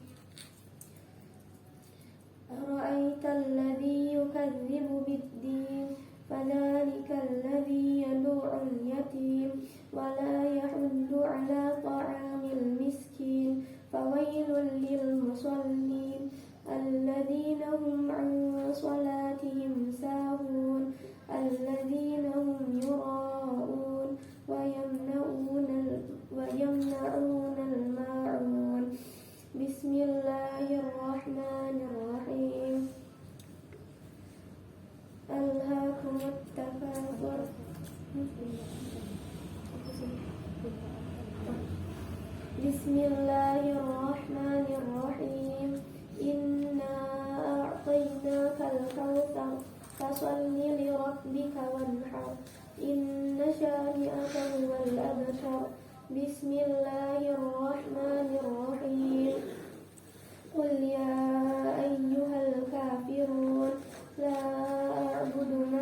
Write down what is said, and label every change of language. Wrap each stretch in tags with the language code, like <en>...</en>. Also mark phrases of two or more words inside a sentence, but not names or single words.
<ar>أرأيت الذي يكذب بالدين فذلك الذي يدع اليتيم ولا يحض على طعام المسكين فويل للمصلين الذين هم عن صلاتهم ساهون الذين هم يراءون ويمنعون الماعون. Bismillahirrahmanirrahim. ألهاكم التكاثر. بسم الله الرحمن الرحيم. إنا الكوثر فصل لربك وانحر إن شانئك هو الأبتر بسم الله الرحمن الرحيم قل يا أيها الكافرون لا أعبد ما</ar>